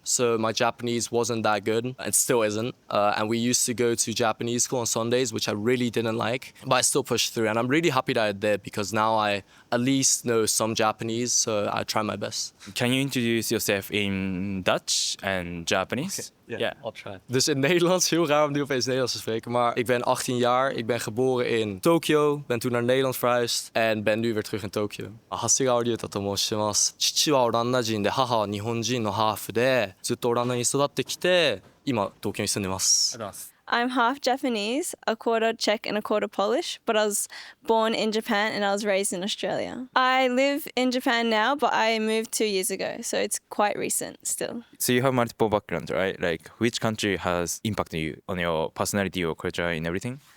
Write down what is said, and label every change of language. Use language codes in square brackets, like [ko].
[en] So my Japanese wasn't that good. It still isn't. And we used to go to Japanese school on Sundays, which I really didn't like, but I still pushed through. And I'm really happy that I did because now I at least know some Japanese, so I try my best. Can you introduce yourself in Dutch and Japanese? Ja, I'll try. [nl] Dus in Nederlands, heel raar om nu opeens Nederlands te spreken. Maar ik ben 18 jaar, ik ben geboren in Tokio, ben toen naar Nederland verhuisd en ben nu weer terug in Tokio. [ja] 長谷川龍太と申します。父はオランダ人で母は日本人のハーフで、ずっとオランダに育ってきて、今東京に住んでます。 [en] I'm half Japanese, a quarter Czech and a quarter Polish, but I was born in Japan and I was raised in Australia. I live in Japan now, but I moved 2 years ago, so it's quite recent still. So you have multiple backgrounds, right? Like which country has impacted you on your personality or culture and everything?